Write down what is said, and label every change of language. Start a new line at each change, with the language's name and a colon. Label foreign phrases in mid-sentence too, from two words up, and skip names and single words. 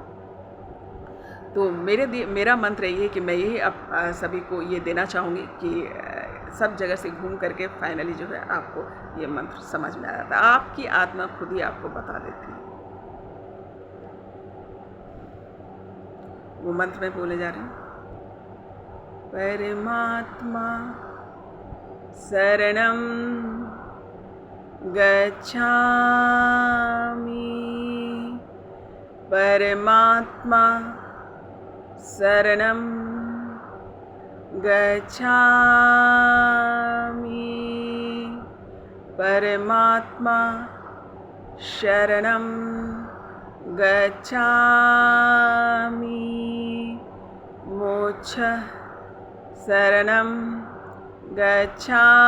Hindi: तो मेरा मंत्र यही है कि मैं यही सभी को ये देना चाहूँगी कि सब जगह से घूम करके फाइनली जो है आपको ये मंत्र समझ में आ जाता है। आपकी आत्मा खुद ही आपको बता देती है। वो मंत्र में बोले जा रहे हैं,
Pali: परमात्मा शरणं गच्छामि, परमात्मा शरणं गच्छामि, परमात्मा शरणं गच्छामि, मोक्ष शरणं गच्छामि,